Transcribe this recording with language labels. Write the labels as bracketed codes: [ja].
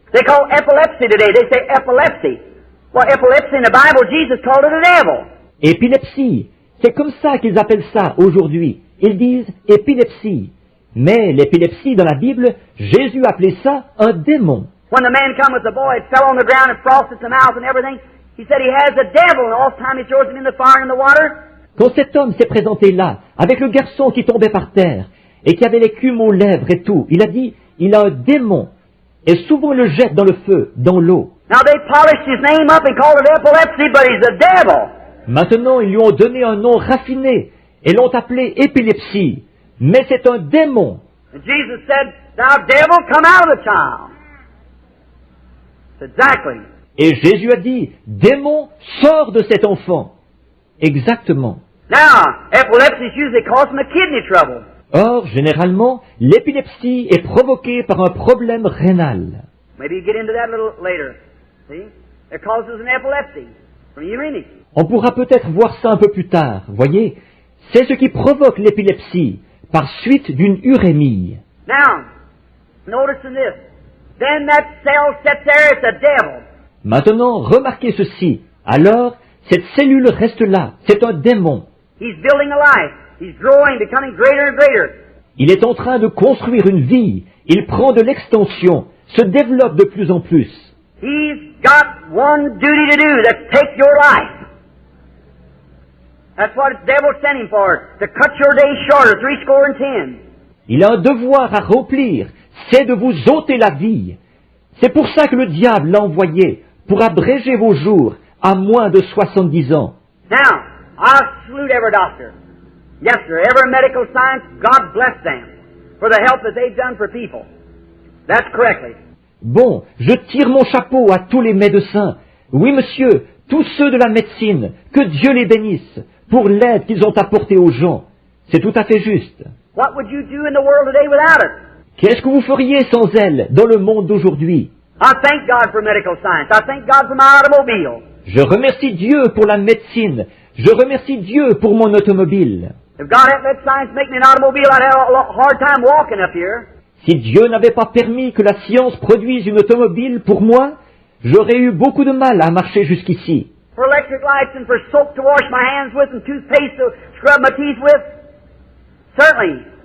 [en] They call epilepsy today. They say epilepsy. Well, epilepsy in the Bible, Jesus called it a devil. [fr] Épilepsie, c'est comme ça qu'ils appellent ça aujourd'hui. Ils disent épilepsie. Mais l'épilepsie dans la Bible, Jésus appelait ça un démon. [en] When the man come with the boy, it fell on the ground and frosted the mouth and everything. He said he has the devil, and all the time he throws him in the fire and the water. [fr] Quand cet homme s'est présenté là, avec le garçon qui tombait par terre, et qui avait l'écume aux lèvres et tout, il a dit, il a un démon, et souvent le jette dans le feu, dans l'eau. [en] Now they polished his name up and called it epilepsy, but he's a devil. [fr] Maintenant, ils lui ont donné un nom raffiné, et l'ont appelé épilepsie, mais c'est un démon. [en] And Jesus said, "Thou devil, come out of the child." Exactly. [fr] Et Jésus a dit, démon, sors de cet enfant. Exactement. [en] Now, epilepsy is usually caused from a kidney trouble. [fr] Or, généralement, l'épilepsie est provoquée par un problème rénal. [en] Maybe you get into that a little later. See? It causes an epilepsy from uremic. [fr] On pourra peut-être voir ça un peu plus tard, voyez. C'est ce qui provoque l'épilepsie, par suite d'une urémie. [en] Now, notice in this. Then that cell sits there, it's a devil. [fr] Maintenant, remarquez ceci. Alors, cette cellule reste là, c'est un démon. [en] He's building a life. He's growing, becoming greater and greater. [fr] Il est en train de construire une vie. Il prend de l'extension, se développe de plus en plus. [en] He's got one duty to do, that's take your life. That's what the devil sent him for, to cut your days shorter, 70. [fr] Il a un devoir à remplir, c'est de vous ôter la vie. C'est pour ça que le diable l'a envoyé, pour abréger vos jours à moins de 70 ans. [en] Now, I salute every doctor. Yes, sir, every medical science, God bless them for the help that they've done for people. That's correctly. [fr] Bon, je tire mon chapeau à tous les médecins. Oui, monsieur, tous ceux de la médecine, que Dieu les bénisse, pour l'aide qu'ils ont apportée aux gens. C'est tout à fait juste. [en] What would you do in the world today without it? [fr] Qu'est-ce que vous feriez sans elle dans le monde d'aujourd'hui? [en] I thank God for medical science. I thank God for my automobile. [fr] Je remercie Dieu pour la médecine. Je remercie Dieu pour mon automobile. [en] If God hadn't let science make me an automobile, I'd have a hard time walking up here. [fr] Si Dieu n'avait pas permis que la science produise une automobile pour moi, j'aurais eu beaucoup de mal à marcher jusqu'ici. [en] For electric lights and for soap to wash my hands with and toothpaste to scrub my teeth with, certainly.